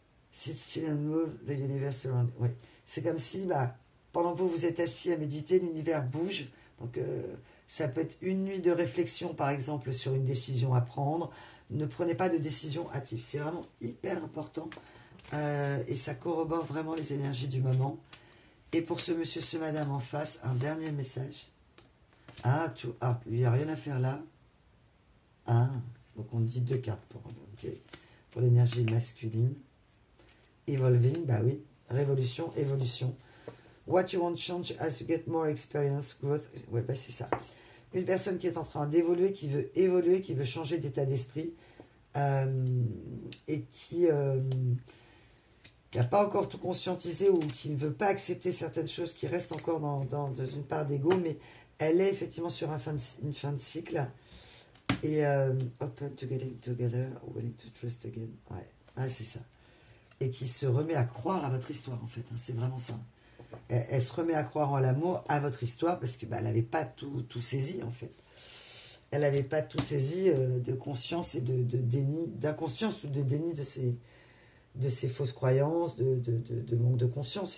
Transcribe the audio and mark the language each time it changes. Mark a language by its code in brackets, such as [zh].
[en] Sit still and move the universe around. [fr] Oui. C'est comme si, pendant que vous êtes assis à méditer, l'univers bouge. Donc, ça peut être une nuit de réflexion, par exemple, sur une décision à prendre. Ne prenez pas de décision hâtive. C'est vraiment hyper important. Et ça corrobore vraiment les énergies du moment. Et pour ce monsieur, ce madame en face, un dernier message. Ah, il n'y a rien à faire là. Ah, donc on dit 2 cartes pour l'énergie masculine. Evolving, bah oui. Révolution, évolution. [en] What you want to change as you get more experience, growth. [fr] Ouais, bah c'est ça. Une personne qui est en train d'évoluer, qui veut évoluer, qui veut changer d'état d'esprit et qui n'a pas encore tout conscientisé ou qui ne veut pas accepter certaines choses, qui reste encore dans une part d'ego, mais elle est effectivement sur une fin de cycle. [en] Et open to getting together, willing to trust again. [fr] Ouais, c'est ça. Et qui se remet à croire à votre histoire, en fait. Hein, c'est vraiment ça. Elle se remet à croire en l'amour, à votre histoire, parce que elle n'avait pas tout saisi, en fait. Elle n'avait pas tout saisi de conscience et de déni, d'inconscience ou de déni de ses fausses croyances, de manque de conscience.